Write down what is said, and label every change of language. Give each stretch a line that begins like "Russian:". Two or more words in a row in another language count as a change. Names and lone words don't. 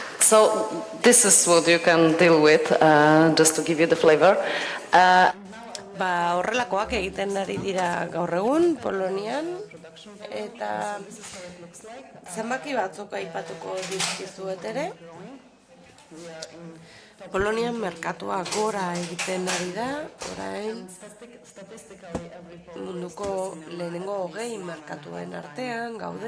English: So this is what you can deal with, just to give you the flavor.
Basque: Horrelakoak egiten ari dira gaur egun Polonian, eta zenbaki batzuk aipatuko dizkizuet ere. Polonian merkatua gora egiten ari da, orain munduko lehenengo 20 merkatuen artean gaude.